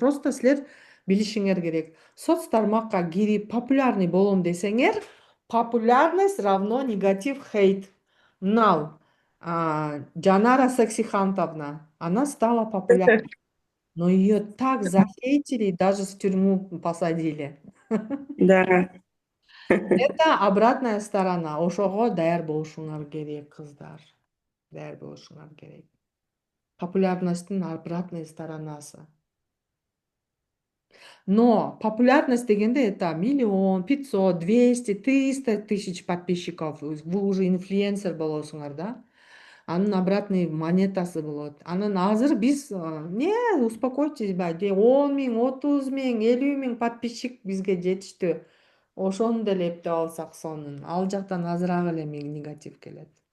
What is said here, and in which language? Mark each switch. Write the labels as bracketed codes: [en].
[ky] Просто силер билишиңер керек. Соц тармакка кирип популярный болом десеңер, популярность равно негатив, хейт. [ru] Мынау Жанара Сексихантовна, она стала популярной. Но ее так захейтили, даже в тюрьму посадили. Да. Это обратная сторона. [ky] Ошого даяр болушуңар керек, кыздар. Даяр болушуңар керек. Популярностьтун обратной сторонасы. [ru] Но популярность дегенде это 1 000 000, 500, 200, 300 тысяч подписчиков. [ky] Вы уже инфлюенсер болосуңар да. Анын обратный монетасы болот. Анан азыр биз не, успокойтесь, 10 000, 30 000, 50 000 подписчик бизге жетиштүү. Ошону деле эптеп алсак сонун. Ал жактан азыраак эле негатив келет.